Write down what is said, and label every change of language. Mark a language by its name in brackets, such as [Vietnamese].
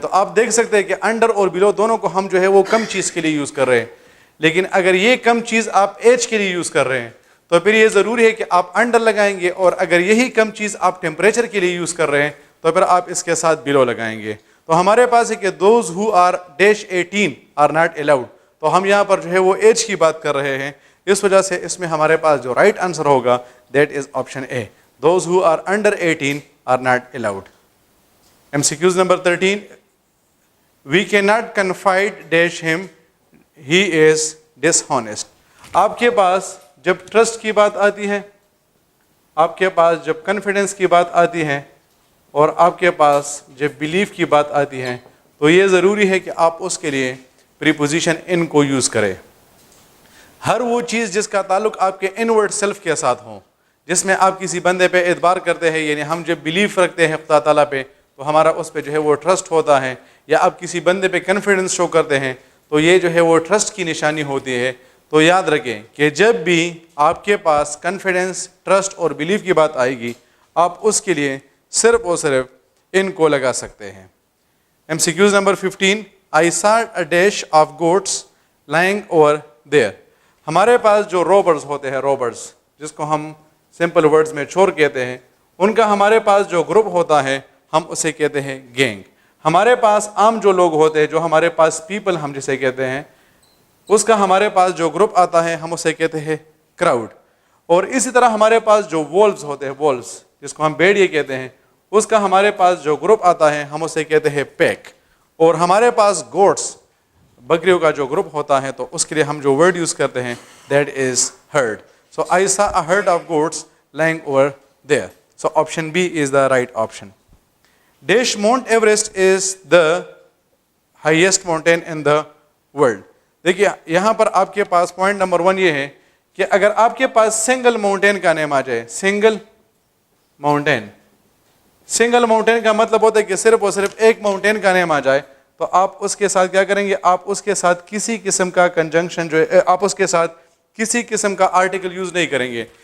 [Urdu] تو آپ دیکھ سکتے ہیں کہ انڈر اور بلو دونوں کو ہم جو ہے وہ کم چیز کے لیے یوز کر رہے ہیں, لیکن اگر یہ کم چیز آپ ایج کے لیے یوز کر رہے ہیں تو پھر یہ ضروری ہے کہ آپ انڈر لگائیں گے, اور اگر یہی کم چیز آپ ٹیمپریچر کے لیے یوز کر رہے ہیں تو پھر آپ اس کے ساتھ بلو لگائیں گے. تو ہمارے پاس ہے کہ [English] those who are dash 18 are not allowed, [Urdu] تو ہم یہاں پر جو ہے وہ ایج کی بات کر رہے ہیں, اس وجہ سے اس میں ہمارے پاس جو رائٹ آنسر ہوگا [English] that is option A, [Urdu] those ہو are under 18 are not allowed. [English] MCQs number 13, we cannot confide dash him, he is dishonest. [Urdu] آپ کے پاس جب ٹرسٹ کی بات آتی ہے, آپ کے پاس جب کنفیڈنس کی بات آتی ہے, اور آپ کے پاس جب بلیف کی بات آتی ہے, تو یہ ضروری ہے کہ آپ اس کے لیے پریپوزیشن ان کو یوز کریں. ہر وہ چیز جس کا تعلق آپ کے انورڈ سیلف کے ساتھ ہو, جس میں آپ کسی بندے پہ اعتبار کرتے ہیں, یعنی ہم جب بلیف رکھتے ہیں خدا تعالیٰ پہ تو ہمارا اس پہ جو ہے وہ ٹرسٹ ہوتا ہے, یا آپ کسی بندے پہ کنفیڈنس شو کرتے ہیں تو یہ جو ہے وہ ٹرسٹ کی نشانی ہوتی ہے. تو یاد رکھیں کہ جب بھی آپ کے پاس کنفیڈنس, ٹرسٹ اور بلیف کی بات آئے گی آپ اس کے لیے صرف اور صرف ان کو لگا سکتے ہیں. [English] MCQs number 15, I saw a dash of goats lying over there. [Urdu] ہمارے پاس جو روبرز ہوتے ہیں, روبرز جس کو ہم سمپل ورڈز میں چور کہتے ہیں, ان کا ہمارے پاس جو گروپ ہوتا ہے ہم اسے کہتے ہیں گینگ. ہمارے پاس عام جو لوگ ہوتے ہیں, جو ہمارے پاس پیپل ہم جسے کہتے ہیں, اس کا ہمارے پاس جو گروپ آتا ہے ہم اسے کہتے ہیں کراؤڈ. اور اسی طرح ہمارے پاس جو وولفز ہوتے ہیں, وولفز جس کو ہم بھیڑیے کہتے ہیں, اس کا ہمارے پاس جو گروپ آتا ہے ہم اسے کہتے ہیں پیک. اور ہمارے پاس گوٹس, بکریوں کا جو گروپ ہوتا ہے, تو اس کے لیے ہم جو ورڈ یوز کرتے ہیں [English] That is herd. So I saw a herd of goats lying over there. So option B is the right option. Dash Mount Everest is the highest mountain in the world. [Urdu] دیکھیے یہاں پر آپ کے پاس point number 1 یہ ہے کہ اگر آپ کے پاس سنگل ماؤنٹین کا نیم آ جائے, سنگل ماؤنٹین, سنگل ماؤنٹین کا مطلب ہوتا ہے کہ صرف اور صرف ایک ماؤنٹین کا نیم آ جائے, تو آپ اس کے ساتھ کیا کریں گے, آپ اس کے ساتھ کسی قسم کا کنجنکشن جو ہے, آپ اس کے ساتھ کسی قسم کا آرٹیکل یوز نہیں کریں گے.